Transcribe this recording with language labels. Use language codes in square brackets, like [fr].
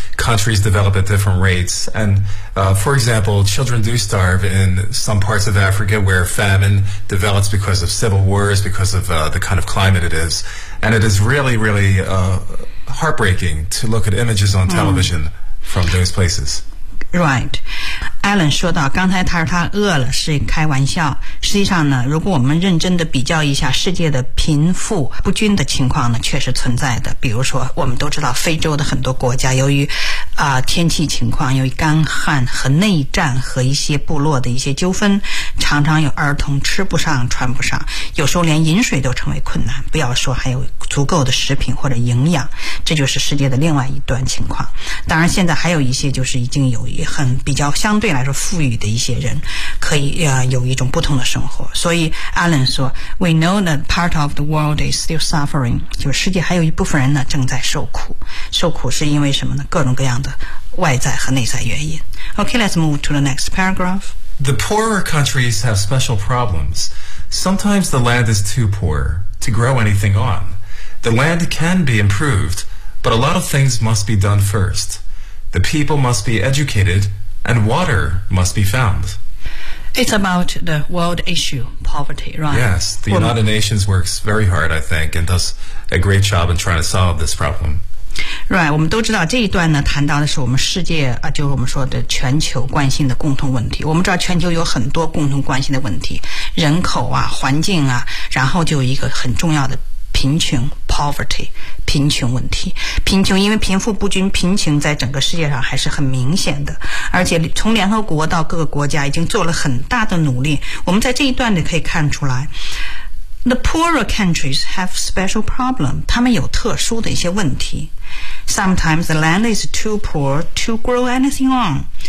[en] Countries develop at different rates. And, for example, children do starve in some parts of Africa where famine develops because of civil wars, because of the kind of climate it is. And it is really, really heartbreaking to look at images on television from those places. Right. [zh] Alan 说到刚才他说他饿了是开玩笑，实际上呢，如果我们认真的比较一下世界的贫富不均的情况呢，确实存在的。比如说我们都知道非洲的很多国家由于天气情况，由于干旱和内战和一些部落的一些纠纷，常常有儿童吃不上穿不上，有时候连饮水都成为困难，不要说还有足够的食品或者营养，这就是世界的另外一段情况。当然现在还有一些就是已经有很比较相对来说富裕的一些人可以有一种不同的生活。所以 Alan 说 [en] We know that part of the world is still suffering， [zh] 就是世界还有一部分人呢正在受苦，受苦是因为什么呢？各种各样的外在和内在原因。 [en] OK, let's move to the next paragraph. The poorer countries have special problems. Sometimes the land is too poor to grow anything on. The land can be improved, but a lot of things must be done first. The people must be educated, and water must be found. It's about the world issue, poverty, right? Yes, the United Nations works very hard, I think, and does a great job in trying to solve this problem. [zh] Right, 我们都知道这一段呢谈到的是我们世界就是我们说的全球关心的共同问题。我们知道全球有很多共同关心的问题，人口啊，环境啊，然后就有一个很重要的贫穷 poverty， 贫穷问题。贫穷因为贫富不均，贫穷在整个世界上还是很明显的，而且从联合国到各个国家已经做了很大的努力。我们在这一段里可以看出来 [en] The poorer countries have special problem. [zh] 他们有特殊的一些问题。 [en] Sometimes the land is too poor to grow anything on.